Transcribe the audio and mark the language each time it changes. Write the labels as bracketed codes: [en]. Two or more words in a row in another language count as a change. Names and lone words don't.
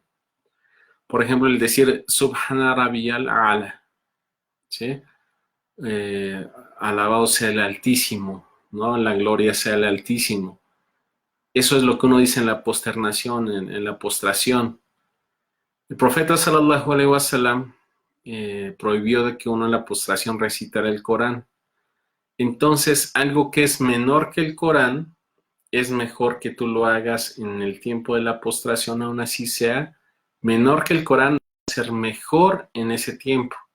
[es] Por ejemplo, el decir [ar] سبحان ربي الأعلى, [es] ¿sí? Alabado sea el Altísimo, ¿no? La gloria sea el Altísimo. Eso es lo que uno dice en la posternación, en la postración. El profeta [ar] صلى الله عليه وسلم [es] prohibió de que uno en la postración recitara el Corán. Entonces, algo que es menor que el Corán es mejor que tú lo hagas en el tiempo de la postración, aún así sea menor que el Corán, va a ser mejor en ese tiempo.